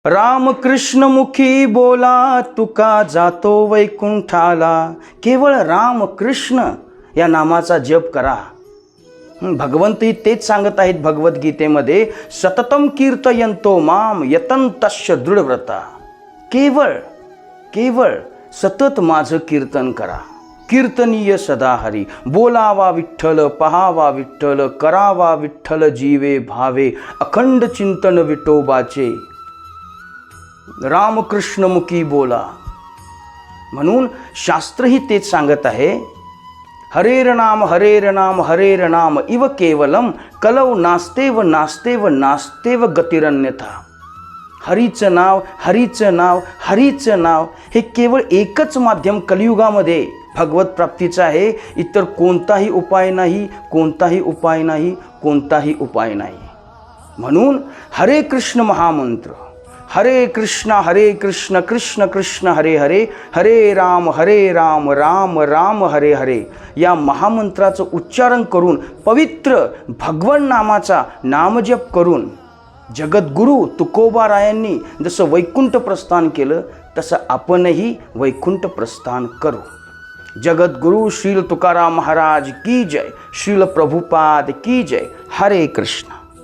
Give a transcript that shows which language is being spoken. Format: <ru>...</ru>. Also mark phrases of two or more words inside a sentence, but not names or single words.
<mr>रामकृष्ण मुखी बोला तुका जातो वैकुंठाला। केवळ रामकृष्ण या नामाचा जप करा। भगवंतही तेच सांगत आहेत भगवद्गीतेमध्ये,</mr> <sa>सततम कीर्तयंतो माम यतंतश्च दृढव्रता।</sa> <mr>केवळ केवळ सतत माझं कीर्तन करा। कीर्तनीय सदा हरी, बोलावा विठ्ठल, पहावा विठ्ठल, करावा विठ्ठल जीवे भावे, अखंड चिंतन विठोबाचे। रामकृष्ण मुखी बोला, म्हणून शास्त्रही तेच सांगत आहे,</mr> <sa>हरेर नाम हरेर नाम इव केवलम कलौ नास्तेव नास्तेव नास्तेव गतिरन्यथा।</sa> <mr>हरीचं नाव हरीचं नाव हरीचं नाव हे केवळ एकच माध्यम कलियुगामध्ये भगवत प्राप्तीचं आहे। इतर कोणताही उपाय नाही, कोणताही उपाय नाही, कोणताही उपाय नाही। म्हणून</mr> <sa>हरे कृष्ण</sa> <mr>महामंत्र,</mr> <sa>हरे कृष्ण कृष्ण कृष्ण हरे हरे, हरे राम राम राम हरे हरे</sa> <mr>या महामंत्राचं उच्चारण करून, पवित्र भगवन नामाचा नामजप करून, जगद्गुरु तुकोबारायांनी जसं वैकुंठ प्रस्थान केलं तसं आपणही वैकुंठ प्रस्थान करू।</mr> <hi>जगद्गुरु श्रील तुकाराम महाराज की जय, श्रील प्रभुपाद की जय।</hi> <sa>हरे कृष्ण।</sa>